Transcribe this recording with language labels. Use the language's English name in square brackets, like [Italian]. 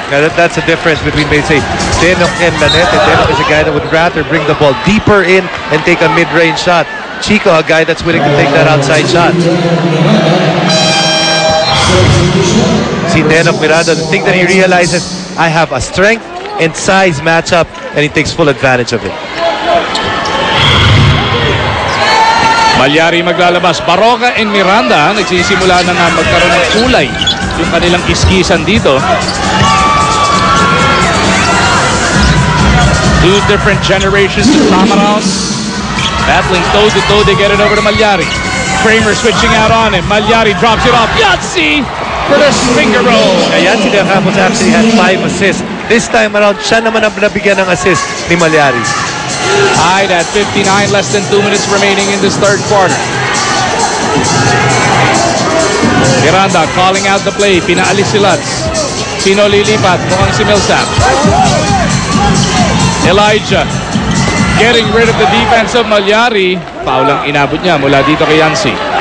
[English] Now that's the difference between, say, Denok and Lanete. Denok is a guy that would rather bring the ball deeper in and take a mid-range shot. Chico, a guy that's willing to take that outside shot. See, Denok Miranda, the thing that he realizes, I have a strength and size matchup, and he takes full advantage of it. [Filipino] Malyari maglalabas. Baroka and Miranda nagsisimula na nga magkaroon ng kulay yung kanilang iskisan dito. [English] Two different generations of Tamarons battling toe-to-toe. They get it over to Malyari. Kramer switching out on him. Malyari drops it off. Yahtzee for the finger roll. Yancy De Campos actually had 5 assists. [Filipino] This time around, siya naman ang nabigyan ng assist ni Malyari. [English] Tied at 59, less than 2 minutes remaining in this third quarter. Miranda calling out the play. [Filipino] Pinaalis si Lutz. Sino lilipat? Mukhang si Millsap. [English] Elijah getting rid of the defense of Malyari. [Filipino] Foul ang inabot niya mula dito kay Yancy.